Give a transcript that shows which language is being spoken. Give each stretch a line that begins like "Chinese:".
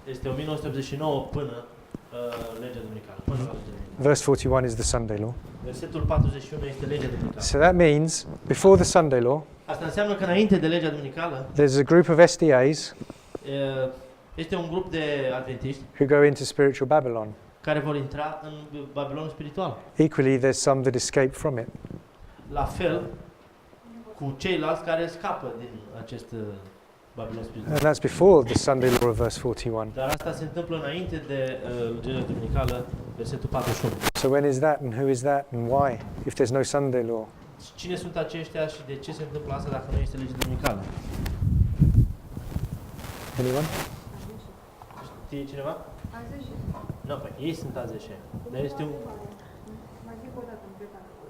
Romanian: este 1989 până legea duminicală, până la legea duminicală.
English: Verse 41 is the Sunday law.
Romanian: Versetul 41 este legea duminicală.
English: So that means before the Sunday law,
Romanian: Asta înseamnă că înainte de legea duminicală,
English: there's a group of SDAs
Romanian: este un grup de adventiști
English: who go into spiritual Babylon.
Romanian: care vor intra în Babilonul spiritual.
English: Equally, there's some that escape from it.
Romanian: La fel cu ceilalți care scapă din acest Babilon spiritual.
English: And that's before the Sunday law of verse 41.
Romanian: Dar asta se întâmplă înainte de legea duminicală, versetul 41.
English: So when is that and who is that and why? If there's no Sunday law.
Romanian: Cine sunt aceștia și de ce se întâmplă asta dacă nu este legea duminicală?
English: Anyone?
Romanian: Știe cineva? Azeșe. Nu, păi ei sunt azeșe. Dar este un... Mai zic o dată întrebarea.